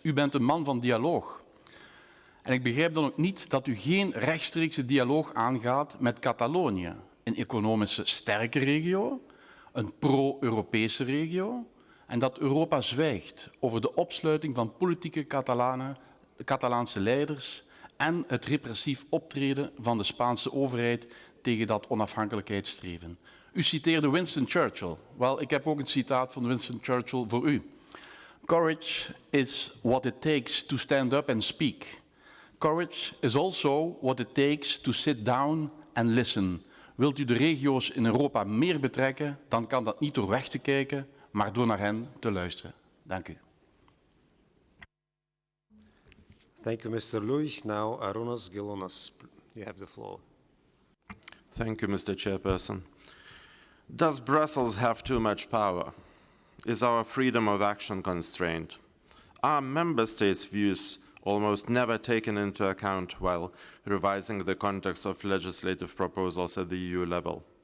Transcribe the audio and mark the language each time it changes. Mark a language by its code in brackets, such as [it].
[nl] U bent een man van dialoog. En ik begrijp dan ook niet dat u geen rechtstreekse dialoog aangaat met Catalonië, een economische sterke regio, een pro-Europese regio, en dat Europa zwijgt over de opsluiting van politieke Catalaanse leiders en het repressief optreden van de Spaanse overheid tegen dat onafhankelijkheidsstreven. U citeerde Winston Churchill. Wel, ik heb ook een citaat van Winston Churchill voor u. [en] Courage is what it takes to stand up and speak. Courage is also what it takes to sit down and listen. [nl] Wilt u de regio's in Europa meer betrekken, dan kan dat niet door weg te kijken, maar door naar hen te luisteren. Dank u. [en] Thank you, Mr. Luij. Now Arunas Gilonas, you have the floor. Thank you, Mr. Chairperson. Does Brussels have too much power? Is our freedom of action constrained? Are member states' views almost never taken into account while revising the context of legislative proposals at the EU level?